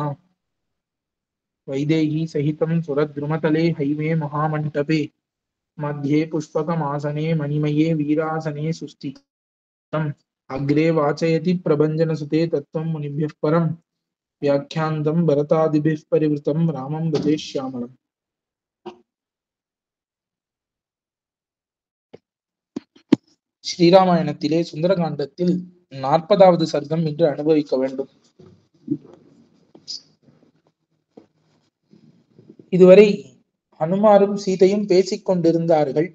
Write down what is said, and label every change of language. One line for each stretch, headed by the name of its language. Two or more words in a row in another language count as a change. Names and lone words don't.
Sanskrit: वैदेही सहितं सुरद्रुमतले हैमे महामण्टपे मध्ये पुष्पकमासने मणिमये वीरासने सुस्थितम्। अग्रे वाचयति प्रभञ्जनसुते तत्त्वं मुनिभ्यः परम् व्याख्यान्तं भरतादिभिः परिवृतं रामं भजे श्यामलम्.
Tamil: ஸ்ரீராமாயணத்திலே சுந்தரகாண்டத்தில் 40வது சர்க்கம் இன்று அனுபவிக்க வேண்டும். இதுவரை ஹனுமாரும் சீதையும் பேசிக் கொண்டிருந்தார்கள்.